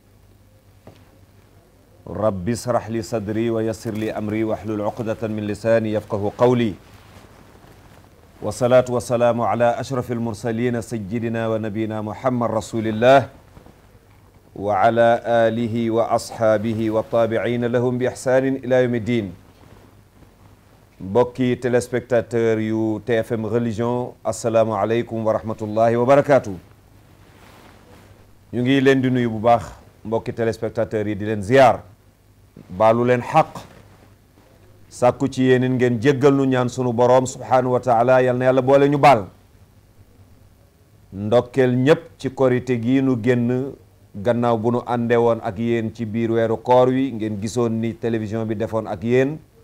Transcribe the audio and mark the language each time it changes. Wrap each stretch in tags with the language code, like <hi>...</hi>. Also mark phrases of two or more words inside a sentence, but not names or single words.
<ar>رب اشرح لي صدري ويسر لي أمري واحلل عقدة من لساني يفقه قولي. والصلاة والسلام على أشرف المرسلين سيدنا ونبينا محمد رسول الله وعلى آله وأصحابه والتابعين لهم بإحسان إلى يوم الدين.</ar> <wo>mbokki téléspectateur yu TFM religion</wo> <ar>السلام عليكم ورحمة الله وبركاته.</ar> <wo>ñu ngi leen di nuyu bu baax mbokki téléspectateur yi di leen ziyaar baalu leen xaq sàkku ci yéen ngeen jéggal nu ñaan sunu boroom</wo> <ar>سبحانه وتعالى</ar> <wo>yal na yàlla boole ñu baal ndokkeel ñépp ci korite gi nu génn gannaaw bu nu ànde woon ak yéen ci biir weeru koor wi ngeen gisoon ni télévision bi defoon ak yéen</wo>